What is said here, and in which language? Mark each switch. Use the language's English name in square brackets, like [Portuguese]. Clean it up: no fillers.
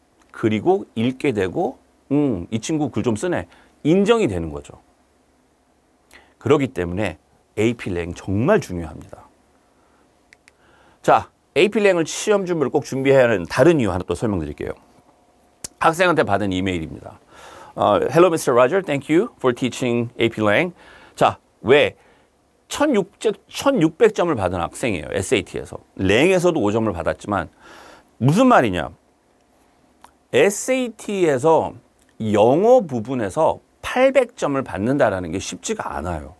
[Korean] 그리고 읽게 되고 이 친구 글 좀 쓰네 인정이 되는 거죠. 그렇기 때문에 AP랭 정말 중요합니다. 자, AP랭을 시험 준비를 꼭 준비해야 하는 다른 이유 하나 또 설명드릴게요. 학생한테 받은 이메일입니다. [English] Hello, Mr. Roger. Thank you for teaching AP랭. [Korean] 자, 왜 1600점을 받은 학생이에요. SAT에서. 랭에서도 5점을 받았지만 무슨 말이냐. SAT에서 영어 부분에서 800점을 받는다는 게 쉽지가 않아요.